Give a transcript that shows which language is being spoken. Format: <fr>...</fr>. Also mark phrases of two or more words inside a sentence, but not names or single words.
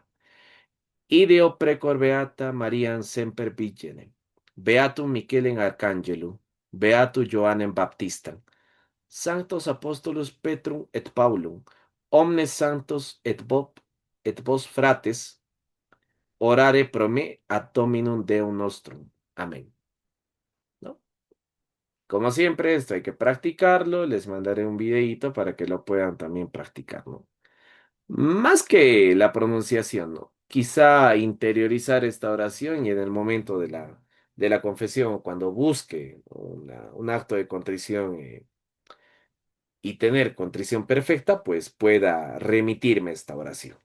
<la>Ideo precor beata Mariam semper vigene, beatum Michelem archangelum, beatum Johannem Baptistam, sanctos apostolus Petrum et Paulum, omnes santos et vos frates, orare pro me ad Dominum Deum nostrum.</la> <es>Amén. ¿No? Como siempre, esto hay que practicarlo. Les mandaré un videíto para que lo puedan también practicar, ¿no? Más que la pronunciación, ¿no? Quizá interiorizar esta oración y en el momento de la confesión, cuando busque un acto de contrición y tener contrición perfecta, pues pueda remitirme esta oración.</es>